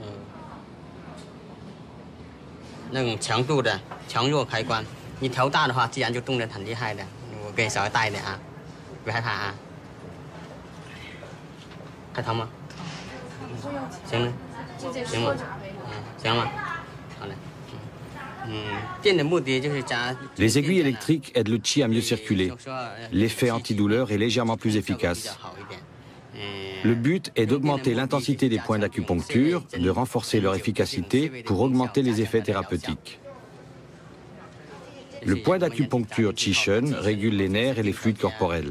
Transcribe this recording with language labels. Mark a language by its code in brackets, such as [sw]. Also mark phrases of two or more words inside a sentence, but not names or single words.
[zh] 那种强度的强弱开关，你调大的话，自然就动得很厉害的。我给你稍微大一点啊，别害怕啊。还疼吗？行了，行吗？行吗？好嘞。电的目的就是加。 [fr] Les aiguilles électriques aident le qi à mieux circuler. L'effet antidouleur est légèrement plus efficace. Le but est d'augmenter l'intensité des points d'acupuncture, de renforcer leur efficacité pour augmenter les effets thérapeutiques. Le point d'acupuncture Qi-Shen régule les nerfs et les fluides corporels.